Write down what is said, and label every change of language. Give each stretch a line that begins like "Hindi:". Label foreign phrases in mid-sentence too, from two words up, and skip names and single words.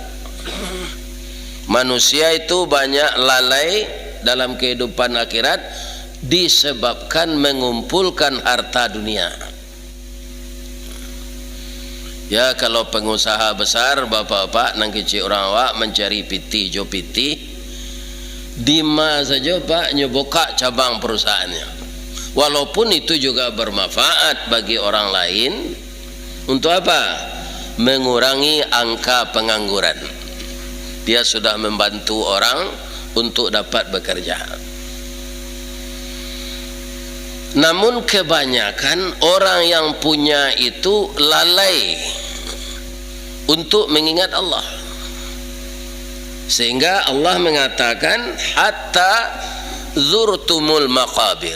Indonesian: Manusia itu banyak lalai dalam kehidupan akhirat disebabkan mengumpulkan harta dunia.
Minangkabau: Ya, kalau pengusaha besar bapak-bapak nang kecil orang awak mencari piti jo piti, dima saja pak nyoboka cabang perusahaannya.
Indonesian: Walaupun itu juga bermanfaat bagi orang lain, untuk apa? Mengurangi angka pengangguran. Dia sudah membantu orang untuk dapat bekerja. Namun kebanyakan orang yang punya itu lalai untuk mengingat Allah, sehingga Allah mengatakan
Arabic: حتى زرتم المقابر.